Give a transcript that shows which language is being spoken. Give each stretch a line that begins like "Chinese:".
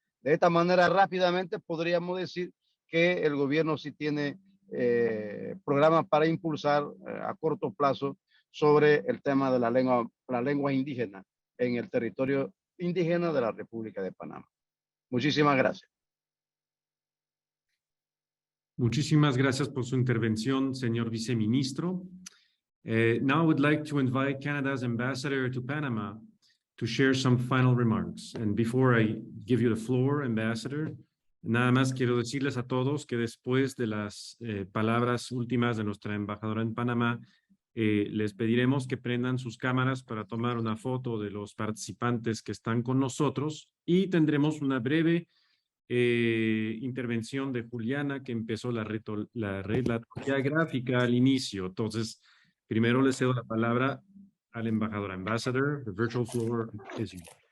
Spanish: De esta manera, rápidamente podríamos decir que el gobierno sí tiene programas para impulsar a corto plazo sobre el tema de la lengua indígena en el territorio indígena de la República de Panamá. Muchísimas gracias. Muchísimas gracias por su intervención, señor viceministro.
English: Now I would like to invite Canada's ambassador to Panama to share some final remarks. And before I give you the floor, Ambassador,
Spanish: nada más quiero decirles a todos que después de las palabras últimas de nuestra embajadora en Panamá, les pediremos que prendan sus cámaras para tomar una foto de los participantes que están con nosotros y tendremos una breve intervención de Juliana que empezó la relatoría gráfica al inicio. Entonces, primero le cedo la palabra al embajador.
English: Ambassador, the virtual floor is yours.